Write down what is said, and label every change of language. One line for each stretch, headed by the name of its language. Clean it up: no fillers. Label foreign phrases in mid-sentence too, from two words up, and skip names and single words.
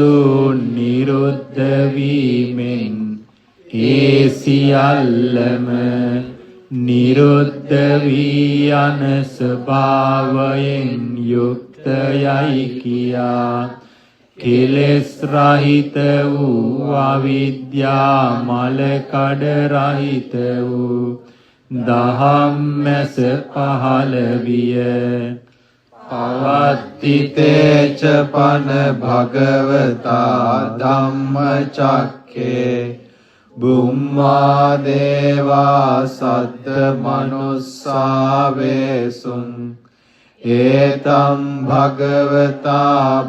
Sinhala: නිරුද්ධ වීමෙන් ඒ සියල්ලම නිරුද්ධ වී යන ස්වභාවයෙන් යුක්තයයි කියා කෙලෙස් රහිත වූ අවිද්‍යා මල කඩ රහිත වූ දහම්මැස පහළ විය
Pali: පවත්තිතේච පන භගවතා ධම්මචක්කේ බුම්මා දේවා සත්ත මනුස්සාවේසුං ඒතම් භගවතා